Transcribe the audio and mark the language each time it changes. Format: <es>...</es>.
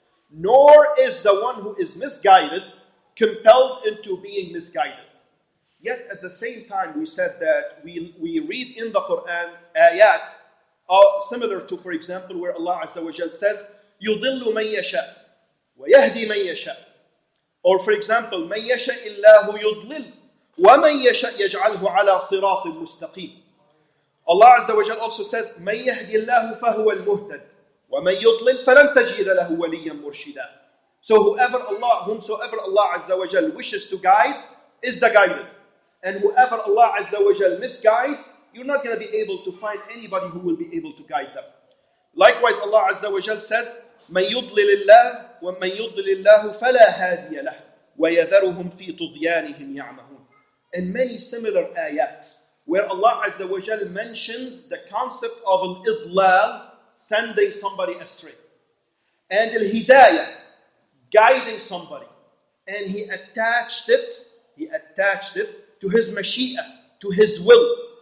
<en>Nor is the one who is misguided compelled into being misguided. Yet at the same time, we said that we read in the Quran ayat similar to, for example, where Allah Azza wa Jal says,</en> <ar>يُضِلُّ مَن يَشَاءُ وَيَهْدِي مَن يَشَاءُ.</ar> <en>Or for example,</en> <ar>مَن يَشَاءِ اللَّهُ يُضْلِلُ وَمَن يَشَاء يَجْعَلْهُ عَلَى صِرَاطٍ مُسْتَقِيمٍ.</ar> <en>Allah Azza wa Jal also says,</en> <ar>مَن يَهْدِي اللَّهُ فَهُوَ الْمُهْتَدِ وَمَن يُضْلِلْ فَلَن تَجِدَ لَهُ وَلِيًّا مُرْشِدًا.</ar> <en>So whomsoever Allah Azza wa Jal wishes to guide is the guided. And whoever Allah Azza wa Jal misguides, you're not going to be able to find anybody who will be able to guide them. Likewise, Allah Azza wa Jal says,</en> <ar>مَن يُضْلِلِ اللَّهُ وَمَن يُضْلِلِ اللَّهُ فَلَا هَادِيَ لَهُ وَيَذَرُهُمْ فِي طُغْيَانِهِمْ يَعْمَهُونَ.</ar> <en>And many similar ayat, where Allah Azza wa Jal mentions the concept of al-idlal, sending somebody astray, and al-hidayah, guiding somebody. And He attached it to His mashi'ah, to His will.</en>